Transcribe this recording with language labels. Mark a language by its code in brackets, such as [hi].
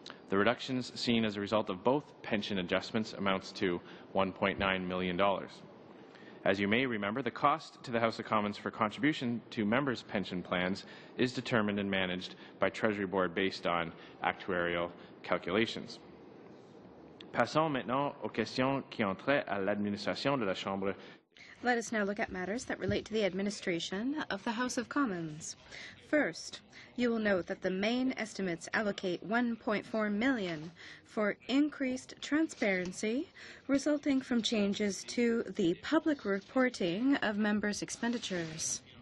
[en] The reductions seen as a result of both pension adjustments amounts to $1.9 million. As you may remember, the cost to the House of Commons for contribution to members' pension plans is determined and managed by Treasury Board based on actuarial calculations. [fr] Passons maintenant aux questions qui ont trait à l'administration de la Chambre. [en] Let us now look at matters that relate to the administration of the House of Commons. First, you will note that the main estimates allocate $1.4 million for increased transparency resulting from changes to the public reporting of members' expenditures.